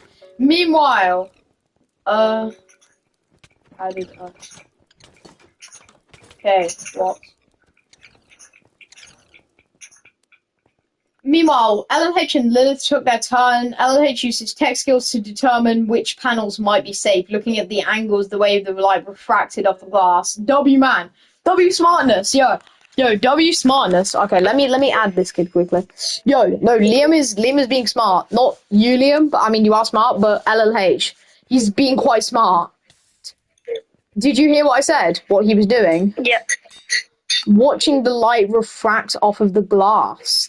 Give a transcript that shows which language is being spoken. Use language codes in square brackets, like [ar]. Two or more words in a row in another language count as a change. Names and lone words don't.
[en] Meanwhile, how did, okay, what? Meanwhile, LLH and Lilith took their turn. LLH used his tech skills to determine which panels might be safe, looking at the angles, the way the light refracted off the glass. W man. W smartness, yo. Yo, W smartness. Okay, let me add this kid quickly. Yo, no, Liam is being smart. Not you, Liam, but I mean you are smart, but LLH. He's being quite smart. Did you hear what I said? What he was doing? Yeah. Watching the light refract off of the glass.